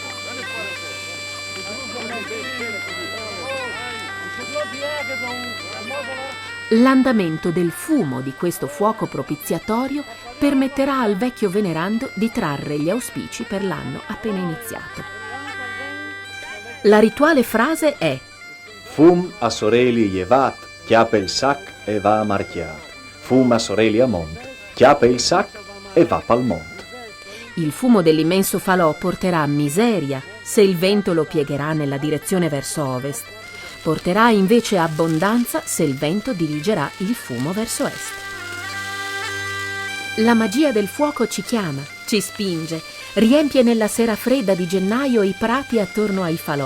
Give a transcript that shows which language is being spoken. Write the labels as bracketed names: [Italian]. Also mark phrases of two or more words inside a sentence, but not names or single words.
[Italian] Dai fuoco. L'andamento del fumo di questo fuoco propiziatorio permetterà al vecchio venerando di trarre gli auspici per l'anno appena iniziato. La rituale frase è: [Friulian] Fum a soreli jevat, chiape il sac e va a marchiat. Fum a soreli a mont, chiape il sac e va pal mont. [Italian] il fumo dell'immenso falò porterà miseria se il vento lo piegherà nella direzione verso ovest. Porterà invece abbondanza se il vento dirigerà il fumo verso est. La magia del fuoco ci chiama, ci spinge, riempie nella sera fredda di gennaio i prati attorno ai falò.